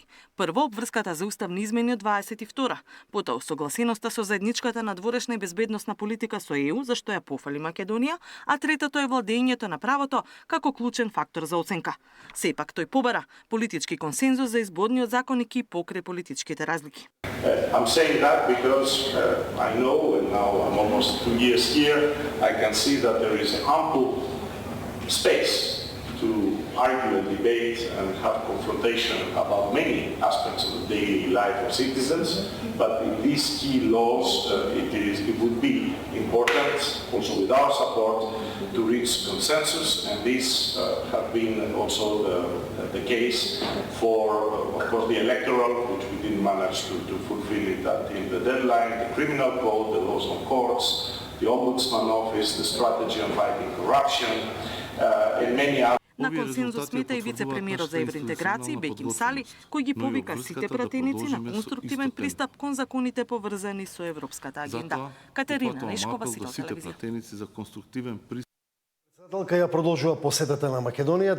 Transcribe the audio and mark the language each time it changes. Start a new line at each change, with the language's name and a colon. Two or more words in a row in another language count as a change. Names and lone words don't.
Macedonian: Прво, обврската за уставни измени од 22-та, потоа согласеноста со заедничката надворешна и безбедносна политика со ЕУ, за што ја пофали Македонија, а третото е владењето на правото како клучен фактор за оценка. Сепак тој побара политички консензус за изборниот законник и покрај политичките разлики.
English: I'm saying that because I know, and now I'm almost 2 years here, I can see that there is ample space to argue and debate and have confrontation about many aspects of the daily life of citizens, but in these key laws it would be important, also with our support, to reach consensus, and these have been also the case for, of course, the electoral, which we didn't manage to fulfill it in the deadline, the criminal code, the laws on courts, the Ombudsman Office, the strategy on fighting corruption, and many other.
Macedonian: На консензус смета и вице-премиерот за евроинтеграција Беким Сали, кој ги повика сите пратеници на конструктивен пристап кон законите поврзани со европската агенда. Катерина Нешкова, Сител телевизија. Председателка ја продолжува посетата на Македонија.